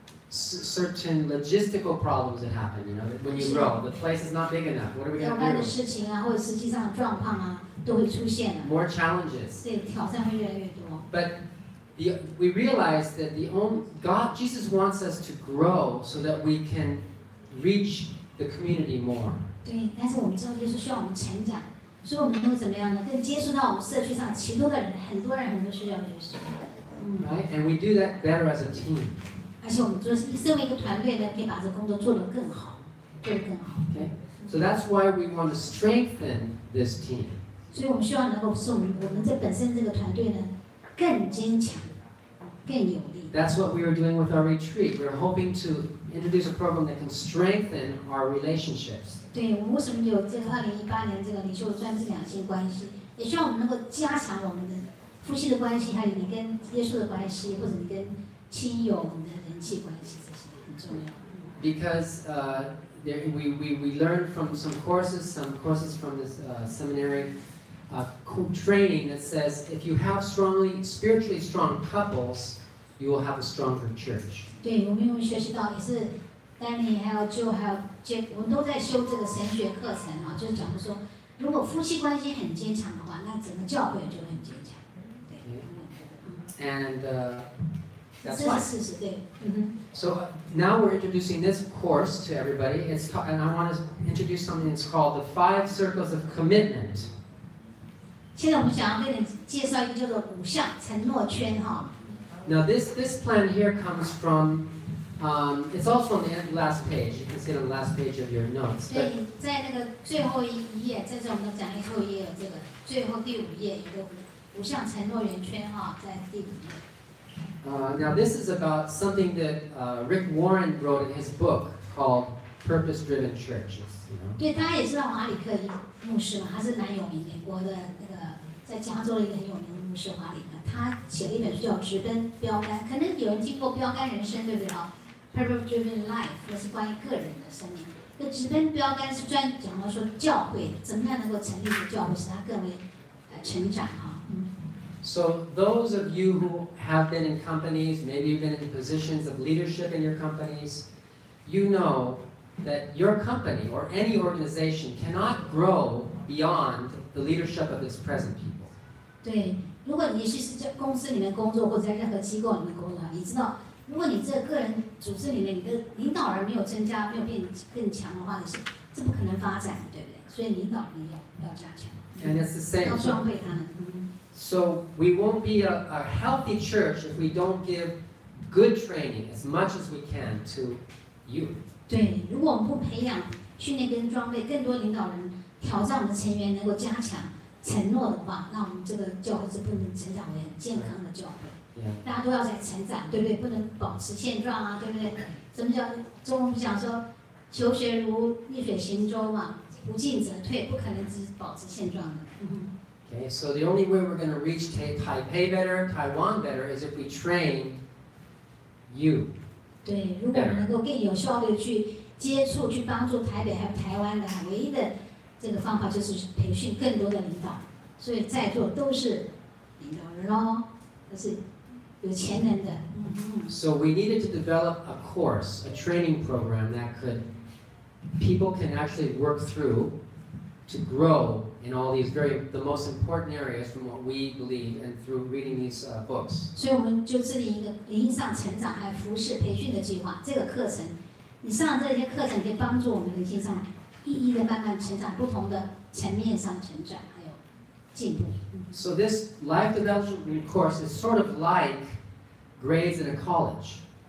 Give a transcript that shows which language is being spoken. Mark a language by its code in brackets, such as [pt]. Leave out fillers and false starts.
[en] certain logistical problems that happen. You know, when you grow, the place is not big enough. What are we [zh] 要 [en] going [zh] 办的 [en] to [zh] 事情啊，或者实际上的状况啊，都会出现的 [en] do? More challenges. [zh] 对，挑战会越来越多。 [en] But we realize that Jesus wants us to grow so that we can reach the community more. [zh] 对，但是我们知道耶稣需要我们成长，所以我们能够怎么样呢？更接触到我们社区上其多的人，很多人需要耶稣。 [en] Right? And we do that better as a team. [zh] 而且我们身为一个团队呢，可以把这工作做得更好，做得更好。 [en] Okay? So that's why we want to strengthen this team. [zh] 所以我们希望能够使我们这本身这个团队呢更坚强、更有力。 [en] That's what we are doing with our retreat. We're hoping to introduce a program that can strengthen our relationships. [zh] 对，我们为什么有这个2018年这个领袖专制两性关系？也希望我们能够加强我们的夫妻的关系，还有你跟耶稣的关系，或者你跟亲友你的人际关系，这些很重要。 [en] Because we learned from some courses from this seminary training that says if you have spiritually strong couples, you will have a stronger church. [zh] 对，我们有学习到，也是丹尼还有 Joe 还有 Jeff， 我们都在修这个神学课程啊，就是讲的说，如果夫妻关系很坚强的话，那整个教会就很坚强。对， [en] And that's [zh] 这 [en] why. [zh] 是事实，对， [en] So now we're introducing this course to everybody. And I want to introduce something that's called the 5 Circles of Commitment. [zh] 现在我们想要跟你介绍一个叫做5项承诺圈哈。 [en] Now this plan here comes from, it's also on the last page. You can see it on the last page of your notes. [zh] 所以在那个最后一页，这是我们的讲义最后一页有这个，最后第5页有个5项承诺圆圈哈，在第5页。 [en] Now this is about something that Rick Warren wrote in his book called Purpose-Driven Churches. You know? [zh] 对，大家也知道华里克牧师嘛，他是蛮有名，美国的那个在加州的一个很有名的牧师华里克，他写了一本书叫《直奔标杆》，可能有人听过《标杆人生》，对不对啊 ？Purpose-Driven Life， 那是关于个人的生命。那直奔标杆是专讲到说教会怎么样能够成立一个教会，使它更为成长哈。 [en] So those of you who have been in companies, maybe you've been in positions of leadership in your companies, you know that your company or any organization cannot grow beyond the leadership of its present people. [zh] 对，如果你是在公司里面工作或者在任何机构里面工作，你知道，如果你这个人组织里面你的领导人没有增加，没有变更强的话，这不可能发展的，对不对？所以领导力要加强， [en] And it's the same. [zh] 要装备他们。 [en] So we won't be a healthy church if we don't give good training as much as we can to you. [zh] 对，如果我们不培养、训练跟装备更多领导人，挑战我们的成员能够加强承诺的话，那我们这个教会是不能成长为很健康的教会。大家都要在成长，对不对？不能保持现状啊，对不对？什么叫中文不讲说求学如逆水行舟嘛，不进则退，不可能只保持现状的。 [en] Okay, so the only way we're going to reach Taipei better, Taiwan better, is if we train you. [zh] 对，如果我们能够更有效率去接触、去帮助台北还有台湾的，唯一的这个方法就是培训更多的领导。所以在座都是领导人哦，都是有潜能的。 [en] So we needed to develop a course, a training program that people can actually work through to grow in all these the most important areas from what we believe and through reading these books. [zh] 所以我们就制定一个灵上成长还有服饰培训的计划。这个课程，你上这些课程可以帮助我们灵性上一一的慢慢成长，不同的层面上成长，还有进步。 [en] So this life development course is sort of like grades in a college.